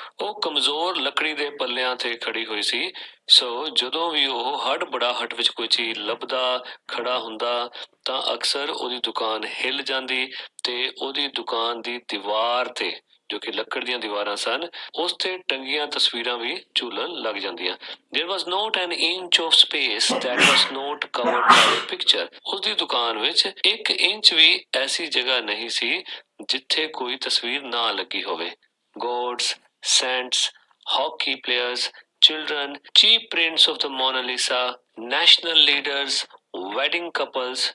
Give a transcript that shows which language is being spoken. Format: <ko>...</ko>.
<pa>ਉਹ ਕਮਜ਼ੋਰ ਲੱਕੜੀ ਦੇ ਪੱਲਿਆਂ ਤੇ ਖੜੀ ਹੋਈ ਸੀ। ਸੋ ਜਦੋਂ ਵੀ ਉਹ ਹੜਬੜਾਹਟ ਵਿੱਚ ਕੋਈ ਚੀਜ਼ ਲੱਭਦਾ ਖੜਾ ਹੁੰਦਾ ਤਾਂ ਅਕਸਰ ਉਹਦੀ ਦੁਕਾਨ ਹਿੱਲ ਜਾਂਦੀ ਤੇ ਉਹਦੀ ਦੁਕਾਨ ਦੀ ਦੀਵਾਰ ਤੇ ਜੋ ਕਿ ਲੱਕੜ ਦੀਆਂ ਦੀਵਾਰਾਂ ਸਨ ਉਸ ਤੇ ਟੰਗੀਆਂ ਤਸਵੀਰਾਂ ਵੀ ਝੂਲਣ ਲੱਗ ਜਾਂਦੀਆਂ।</pa> <en>There was not an inch of space that was not covered by a picture.</en> <pa>ਉਸਦੀ ਦੁਕਾਨ ਵਿੱਚ 1 ਇੰਚ ਵੀ ਐਸੀ ਜਗ੍ਹਾ ਨਹੀਂ ਸੀ ਜਿੱਥੇ ਕੋਈ ਤਸਵੀਰ ਨਾ ਲੱਗੀ ਹੋਵੇ।</pa> <en>Gods, saints, hockey players, children, cheap prints of the Mona Lisa, national leaders, wedding couples.</en>